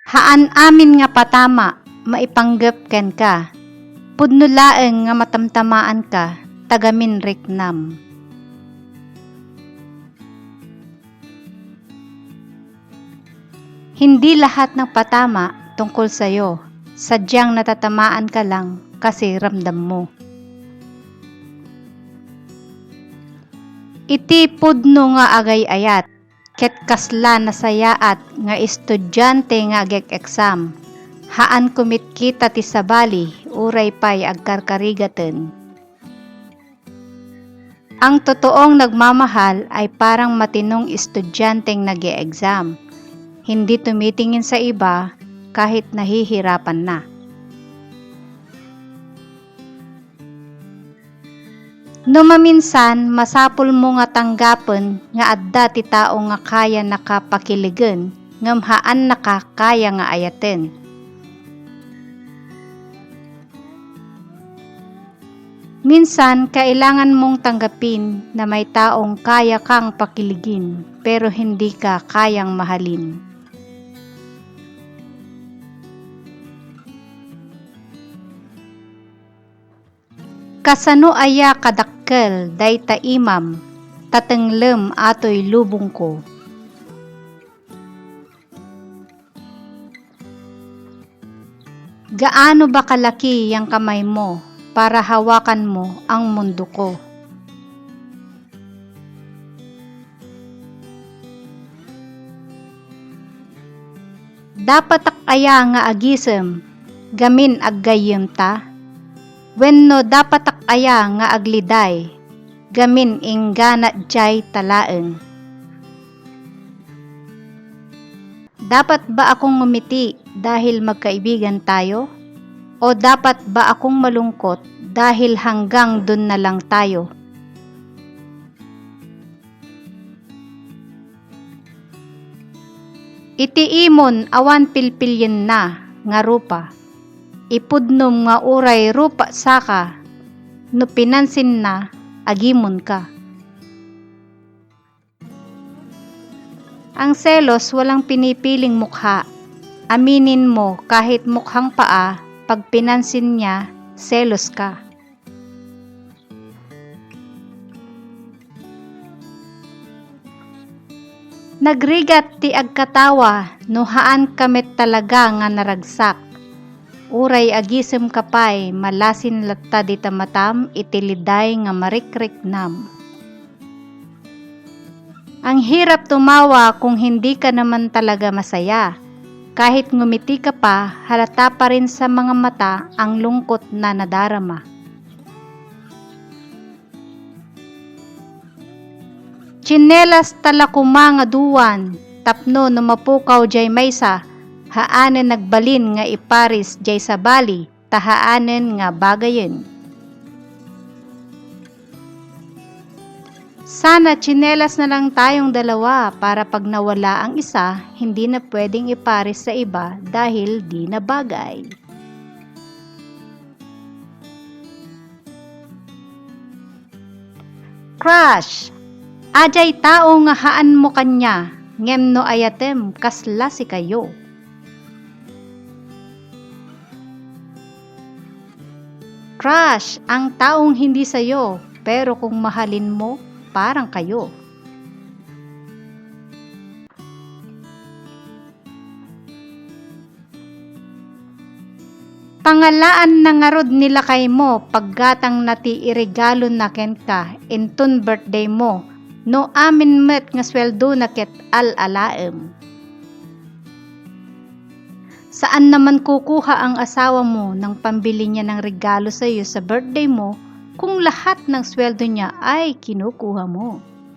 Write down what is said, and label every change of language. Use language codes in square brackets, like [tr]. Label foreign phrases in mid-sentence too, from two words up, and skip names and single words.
[ilo] Haan amin nga patama, maipanggap ken ka. Pudno laeng nga matamtamaan ka, tagamin riknam. [tl] Hindi lahat ng patama tungkol sa'yo, sadyang natatamaan ka lang kasi ramdam mo. [ilo] Iti pudno nga agay-ayat, ket kasla nasayaat nga estudyante nga agek-exam. Haan kumit kita ti sabali, uray pay agkarkarigaten. [tl] Ang totoong nagmamahal ay parang matinong estudyanteng nag-e-exam. Hindi tumitingin sa iba kahit nahihirapan na. [ilo] No maminsan, masapul mo nga tanggapen nga adda ti tao nga kaya nakapakiligen, ngem haan nakakaya nga ayaten. [tl] Minsan, kailangan mong tanggapin na may taong kaya kang pakiligin, pero hindi ka kayang mahalin. [ilo] Kasano aya kadakkel dayta imam, tatenglem atoy lubong ko. [tl] Gaano ba kalaki yang kamay mo para hawakan mo ang mundo ko? [ilo] Dapat aya nga agisem, gamin aggayem ta? Wenno dapat aya nga agliday, gamin inggana jay talaeng. [tl] Dapat ba akong ngumiti dahil magkaibigan tayo? O dapat ba akong malungkot dahil hanggang dun na lang tayo? [ilo] Iti imon awan pilpilyen na nga rupa. Ipudnom nga uray rupa saka, no pinansin na, agimon ka. [tl] Ang selos walang pinipiling mukha. Aminin mo kahit mukhang paa, pag pinansin niya, selos ka. [ilo] Nagrigat ti agkatawa, no haan kamit talaga nga naragsak. Uray agisem kapay, malasin latta di tamatam, itiliday nga marikriknam. [tl] Ang hirap tumawa kung hindi ka naman talaga masaya. Kahit ngumiti ka pa, halata pa rin sa mga mata ang lungkot na nadarama. [ilo] Tsinelas talakuma nga duwan, tapno no mapukaw jay maysa, haanen nagbalin nga iparis jay sabali, tahaanen nga bagayen. [tl] Sana tsinelas na lang tayong dalawa para pag nawala ang isa, hindi na pwedeng iparis sa iba dahil di na bagay. Crush! [ilo] Ajay tao nga haan mo kanya, ngem no ayatem kasla si kayo. [tl] Crush, ang taong hindi sayo, pero kung mahalin mo, parang kayo. [ilo] Pangalaan na nga rod nila kay mo, paggatang nati iregalo na ken ka, intun birthday mo, no amin met nga sweldo na ket al-alaem. [tl] Saan naman kukuha ang asawa mo ng pambili niya ng regalo sa iyo sa birthday mo kung lahat ng sweldo niya ay kinukuha mo?